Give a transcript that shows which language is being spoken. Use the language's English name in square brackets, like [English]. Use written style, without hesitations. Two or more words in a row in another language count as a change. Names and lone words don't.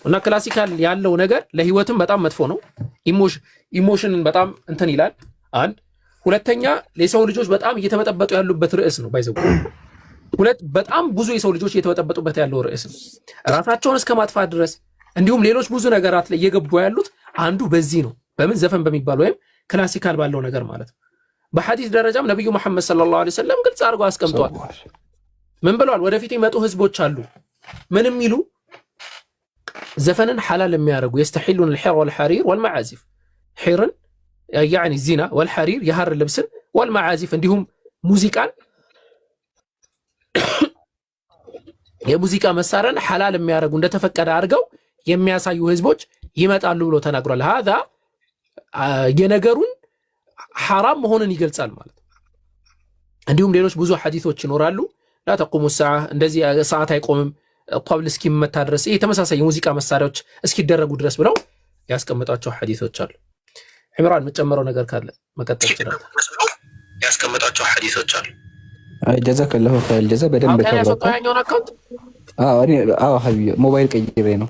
[Amharic] እና ክላሲካል ያለው ነገር ለህይወትም በጣም መጥፎ ነው። ኢሞሽንን በጣም እንትን ይላል። አንድ ሁለተኛ ለሰው ልጆች በጣም እየተበጠበጡ ያሉበት ርዕስ ነው። ባይዘው ሁለት በጣም ብዙ የሰው ልጆች እየተበጠበጡበት ያለው ርዕስ ነው። ራሳቸውን እስከ ማጥፋት ድረስ እንዲሁም ሌሎች ብዙ ነገራት ላይ እየገቡ ያሉት አንዱ በዚህ ነው። በምን ዘፈን በሚባል ወይም ክላሲካል ባለው ነገር ማለት ነው። በሐዲስ ደረጃም ነብዩ መሐመድ [Arabic] صلى الله عليه وسلم [Amharic] ግልጽ አድርገው አስቀምጧል። ምን ብለዋል? ወደፊት የመጡ ህዝቦች አሉ ምንም ይሉ ዘፈንን ሐላል የሚያደርጉ [Arabic] يستحلون الحر والحرير والمعازف [Amharic] ሒርን [Arabic] يعني الزنا والحرير [Amharic] የሐር ልብስን والمعازف እንዲሁም ሙዚቃን የሙዚቃ መሳሪያን ሐላል የሚያደርጉ እንደተፈቀደ አድርገው የሚያሳዩ ህዝቦች ይመጣሉ ብሎ ተናግሯል። هذا የነገሩን ሐራም መሆኑን ይገልጻል ማለት ነው። እንዲሁም ሌሎች ብዙ ሐዲሶች ይኖራሉ። [Arabic] لا تقوم الساعة [Amharic] እንደዚህ ሰዓት አይቆምም ጧብል እስኪመታ ድረስ ይሄ ተመሳሳይ የሙዚቃ መሳሪያዎች እስኪደረጉ ድረስ ብለው ያስቀምጣቸው ሐዲሶች አሉ። ዕምራን መጨመረው ነገር ካለ መቀጠል ይችላል። ያስቀምጣቸው ሐዲሶች አሉ። አይ [Arabic] جزاك الله خير جزاء [Amharic] በደንብ ሀቢቢ ሞባይል ቀይሬ ነው።